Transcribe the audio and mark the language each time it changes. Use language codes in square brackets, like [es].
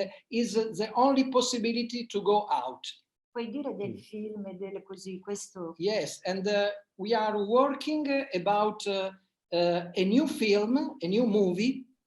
[en] Is the only possibility to go out. [it] Puoi dire del film e delle così, questo? [en] Yes, and we are working about a new film, a new movie.